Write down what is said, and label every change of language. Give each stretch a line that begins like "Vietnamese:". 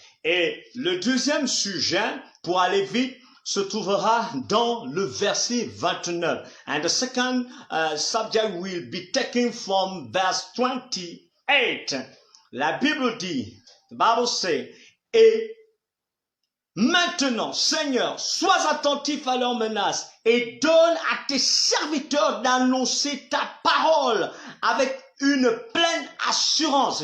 French: Et le deuxième sujet, pour aller vite, se trouvera dans le verset 29.
English: And the second subject will be taken from verse 28.
French: La Bible dit,
English: the Bible says,
French: et maintenant, Seigneur, sois attentif à leurs menaces et donne à tes serviteurs d'annoncer ta parole avec une pleine assurance.